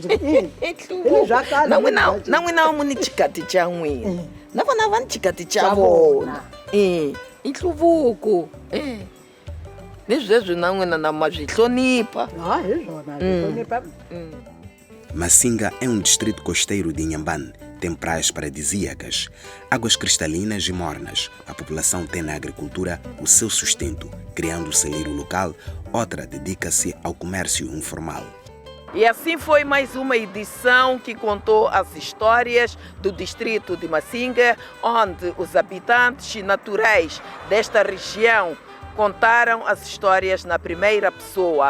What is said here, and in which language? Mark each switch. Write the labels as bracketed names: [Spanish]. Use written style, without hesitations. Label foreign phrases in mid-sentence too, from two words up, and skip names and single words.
[Tsonga] na n'wina wa mu ni chikati cha n'wina na vona va ni chikati cha vona i nhluvuko ni sweswi na n'wina na ma byi hlonipha hi swona [Portuguese] Masinga é um distrito costeiro de Inhambane. Tem praias paradisíacas, águas cristalinas e mornas. A população tem na agricultura o seu sustento, criando o celeiro local. Outra dedica-se ao comércio informal. E assim foi mais uma edição que contou as histórias do distrito de Masinga, onde os habitantes naturais desta região contaram as histórias na primeira pessoa.